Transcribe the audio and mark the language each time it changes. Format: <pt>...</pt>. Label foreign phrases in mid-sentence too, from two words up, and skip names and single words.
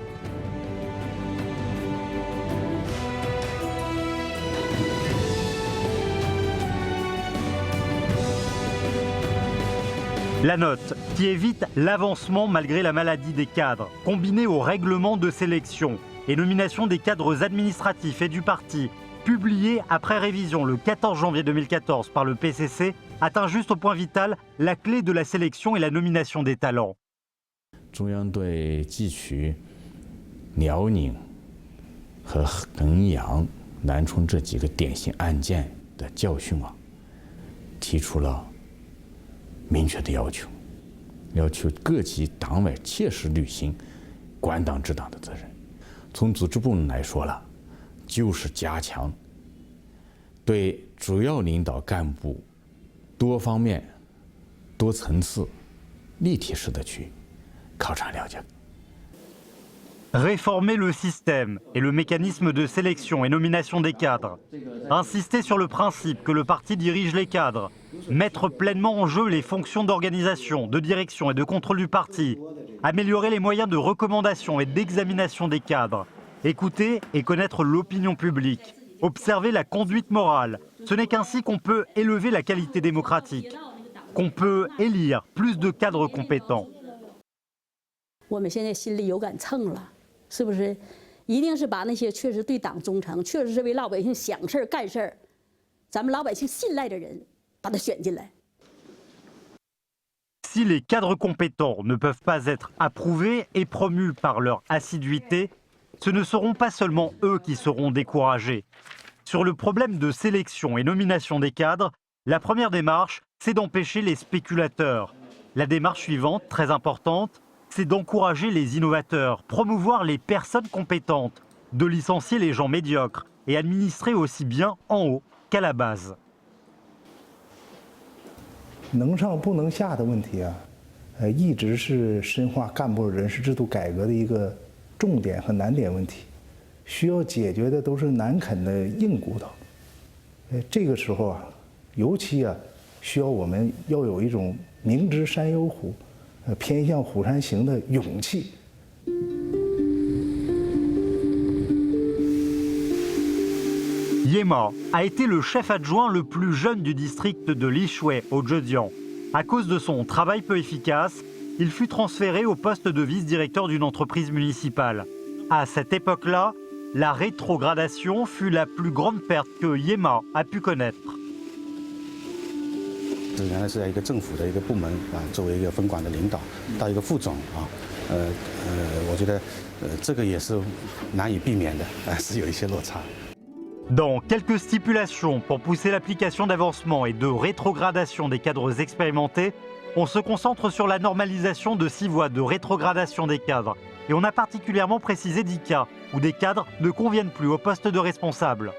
<fr>La note, qui évite l'avancement malgré la maladie des cadres, combinée au règlement de sélection et nomination des cadres administratifs et du parti, publié après révision le 14 janvier 2014 par le PCC, atteint juste au point vital la clé de la sélection et la nomination des talents.</fr> <zh>中央对汲取辽宁和衡阳、南充这几个典型案件的教训提出了明确的要求，要求各级党委切实履行管党治党的责任。从组织部门来说了，就是加强对主要领导干部多方面、多层次、立体式的去考察了解。</zh> <fr>Réformer le système et le mécanisme de sélection et nomination des cadres. Insister sur le principe que le parti dirige les cadres. Mettre pleinement en jeu les fonctions d'organisation, de direction et de contrôle du parti. Améliorer les moyens de recommandation et d'examination des cadres. Écouter et connaître l'opinion publique. Observer la conduite morale. Ce n'est qu'ainsi qu'on peut élever la qualité démocratique. Qu'on peut élire plus de cadres compétents.</fr> <zh>我们现在心里有杆秤了。是不是一定是把那些确实对党忠诚、确实是为老百姓想事儿干事儿，咱们老百姓信赖的人，把他选进来？</zh> <fr>Si les cadres compétents ne peuvent pas être approuvés et promus par leur assiduité, ce ne seront pas seulement eux qui seront découragés. Sur le problème de sélection et nomination des cadres, la première démarche, c'est d'empêcher les spéculateurs. La démarche suivante, très importante, c'est d'encourager les innovateurs, promouvoir les personnes compétentes, de licencier les gens médiocres et administrer aussi bien en haut qu'à la base.</fr> <zh>能上不能下的问题一直是深化干部人事制度改革的一个重点和难点问题，需要解决的都是难啃的硬骨头。这个时候尤其需要我们要有一种明知山有虎。偏向虎山行的勇气。</zh> <fr>Yema a été le chef adjoint le plus jeune du district de Lishui au Zhejiang. À cause de son travail peu efficace, il fut transféré au poste de vice-directeur d'une entreprise municipale. À cette époque-là, la rétrogradation fut la plus grande perte que Yema a pu connaître.</fr> <zh>原来是在一个政府的一个部门作为一个分管的领导，到一个副总我觉得这个也是难以避免的，是有一些落差。</zh> <fr>Dans quelques stipulations pour pousser l'application d'avancement et de rétrogradation des cadres expérimentés, on se concentre sur la normalisation de 6 voies de rétrogradation des cadres. Et on a particulièrement précisé 10 cas où des cadres ne conviennent plus au poste de responsable.</fr>